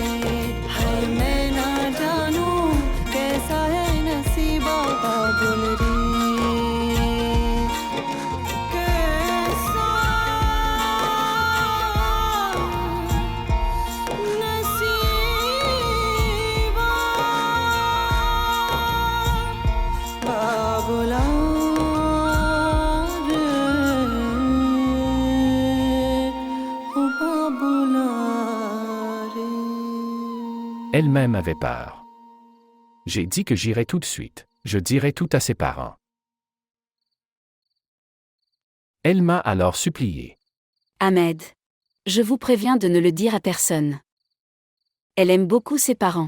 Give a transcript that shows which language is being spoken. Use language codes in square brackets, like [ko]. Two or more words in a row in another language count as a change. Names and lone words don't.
[hi] बाबुल रे, कैसा नसीबा बाबुला रे, ओ बाबुला रे। [fr] Elle-même avait peur. J'ai dit que j'irais tout de suite. Je dirai tout à ses parents. Elle m'a alors supplié. Ahmed. Je vous préviens de ne le dire à personne. Elle aime beaucoup ses parents.